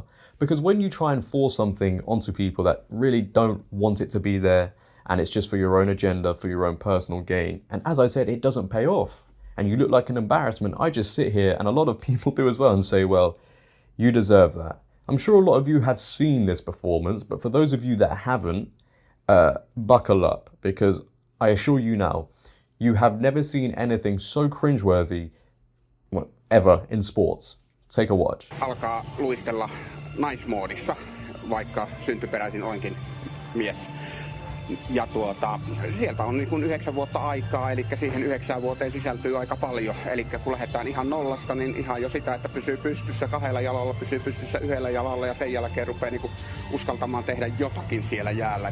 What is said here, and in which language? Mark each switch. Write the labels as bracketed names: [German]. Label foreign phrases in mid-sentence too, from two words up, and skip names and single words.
[English] Because when you try and force something onto people that really don't want it to be there, and it's just for your own agenda, for your own personal gain, and as I said, it doesn't pay off, and you look like an embarrassment, I just sit here, and a lot of people do as well, and say, well, you deserve that. I'm sure a lot of you have seen this performance, but for those of you that haven't, buckle up, because I assure you now, you have never seen anything so cringeworthy ever in sports. Take a watch. [Finnish] Alkaa luistella naismoodissa, vaikka syntyperäisin olenkin mies. Ja sieltä on niin kuin 9 vuotta aikaa, eli siihen 9 vuoteen sisältyy aika paljon. Eli kun lähdetään ihan nollasta, niin ihan jo sitä, että pysyy pystyssä 2 jalalla, pysyy pystyssä 1 jalalla ja sen jälkeen rupeaa niin kuin uskaltamaan tehdä jotakin siellä jäällä.